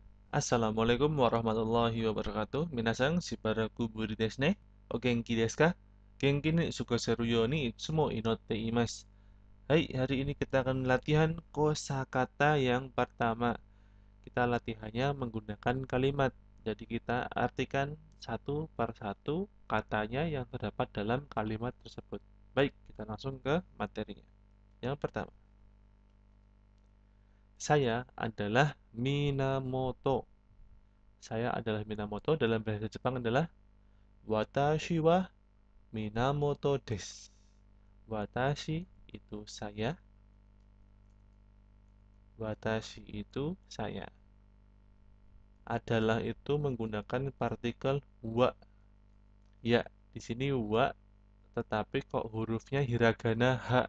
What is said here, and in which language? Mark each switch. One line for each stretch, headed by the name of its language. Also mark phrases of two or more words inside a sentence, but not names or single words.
Arabic: السلام عليكم ورحمة الله وبركاته.
Japanese: 皆さん、しばらくぶりですね。お元気ですか? 元気にすかせるようにいつも祈っています.
Indonesian: Hai, hari ini kita akan latihan kosakata yang pertama. Kita latihannya menggunakan kalimat. Jadi kita artikan satu per satu katanya yang terdapat dalam kalimat tersebut. Baik, kita langsung ke materinya. Yang pertama, saya adalah Minamoto. Saya adalah Minamoto, dalam bahasa Jepang adalah
Japanese: Watashi wa Minamoto desu.
Indonesian: Watashi itu saya, watashi itu saya. Adalah itu menggunakan partikel wa. Ya, di sini wa, tetapi kok hurufnya hiragana ha.